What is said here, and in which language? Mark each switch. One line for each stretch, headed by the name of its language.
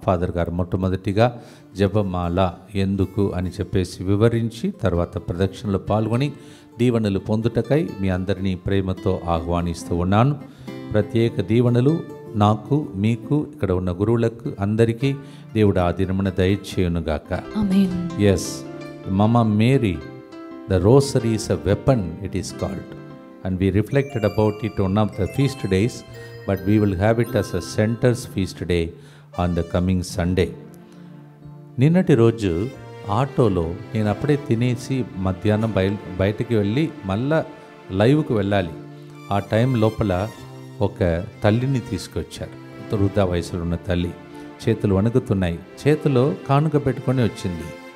Telugu: Father గారు మొట్టమొదటిగా జపమాల ఎందుకు అని చెప్పేసి వివరించి తర్వాత ప్రదక్షిణలో పాల్గొని దీవెనలు పొందుటకై మీ అందరినీ ప్రేమతో ఆహ్వానిస్తూ ఉన్నాను. ప్రత్యేక దీవెనలు నాకు, మీకు, ఇక్కడ ఉన్న గురువులకు అందరికీ దేవుడు ఆ దినమున దయచేయునుగాక. ఆమేన్.
English: Yes, Mama Mary, the rosary is a weapon, it is called, and we reflected about it on one of the feast days, but we will have it as a center's feast day on the coming Sunday.
Telugu: నిన్నటి రోజు ఆటోలో నేను అప్పుడే తినేసి మధ్యాహ్నం బయటికి వెళ్ళి మళ్ళా లైవ్కి వెళ్ళాలి. ఆ టైం లోపల ఒక తల్లిని తీసుకొచ్చారు. వృద్ధా వయసులో ఉన్న తల్లి, చేతులు వణుకుతున్నాయి, చేతిలో కానుక పెట్టుకొని వచ్చింది.